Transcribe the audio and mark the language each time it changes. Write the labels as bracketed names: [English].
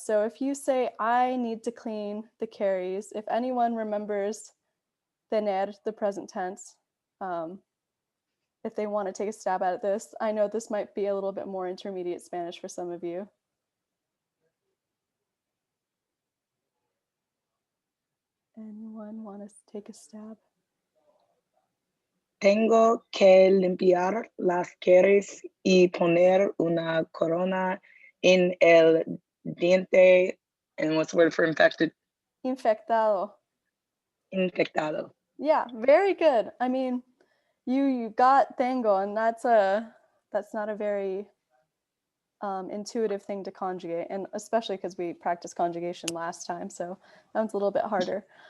[English] So if you say, I need to clean the carries, if anyone remembers tener, the present tense, if they want to take a stab at this, I know this might be a little bit more intermediate Spanish for some of you. Anyone want to take a stab? [Spanish] Tengo que limpiar las caries y poner una corona en el diente. [English] And what's the word for infected? [Spanish] Infectado. Infectado. [English] Yeah, very good. I mean, you got tengo, and that's not a very intuitive thing to conjugate, and especially because we practiced conjugation last time, so that one's a little bit harder.